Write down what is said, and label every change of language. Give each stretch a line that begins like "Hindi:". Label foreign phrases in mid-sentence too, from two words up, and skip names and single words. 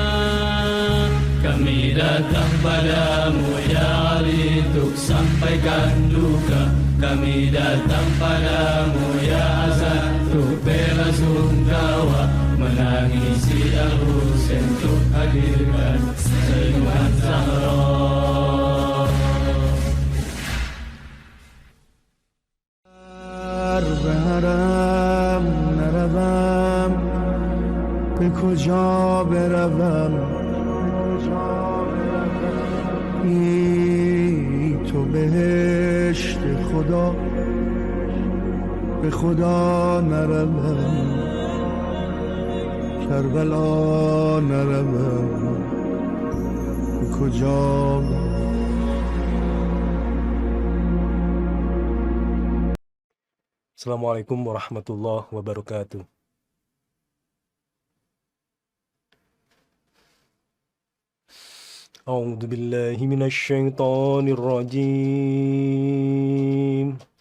Indonesian: Kami datang padamu ya Ali untuk sampaikan duka. Kami datang padamu ya Hasan untuk bela sungkawa, menangisi Al-Husain untuk hadirkan senyuman Zahra.
Persian: برم نروم به کجا بروم ای تو بهشت خدا به خدا نروم کربلا نروم به کجا.
Arabic: السلام عليكم ورحمة الله وبركاته. أعوذ بالله من الشيطان الرجيم.